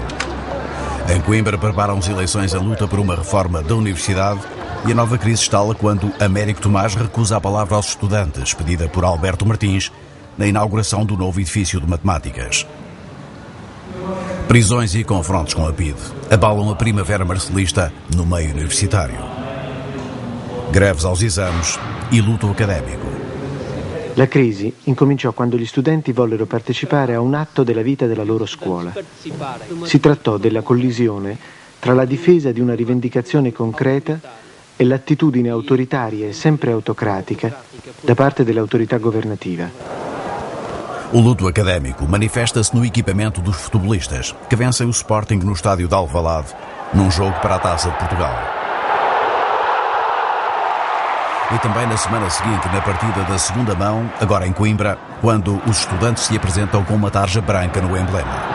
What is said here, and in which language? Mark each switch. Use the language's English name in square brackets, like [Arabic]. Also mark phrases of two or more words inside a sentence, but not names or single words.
[Portuguese] Em Coimbra preparam-se eleições em luta por uma reforma da universidade e a nova crise estala quando Américo Tomás recusa a palavra aos estudantes, pedida por Alberto Martins, na inauguração do novo edifício de matemáticas. Prisões e confrontos com a PIDE abalam a primavera marcelista no meio universitário. Greves aos exames e luto accademico. [Italian] La crisi incominciò quando gli studenti vollero partecipare a un atto della vita della loro scuola. Si trattò della collisione tra la difesa di una rivendicazione concreta e l'attitudine autoritaria e sempre autocratica da parte dell'autorità governativa. [Portuguese] O luto académico manifesta-se no equipamento dos futebolistas que vencem o Sporting no estádio de Alvalade num jogo para a Taça de Portugal. E também na semana seguinte, na partida da segunda mão, agora em Coimbra, quando os estudantes se apresentam com uma tarja branca no emblema.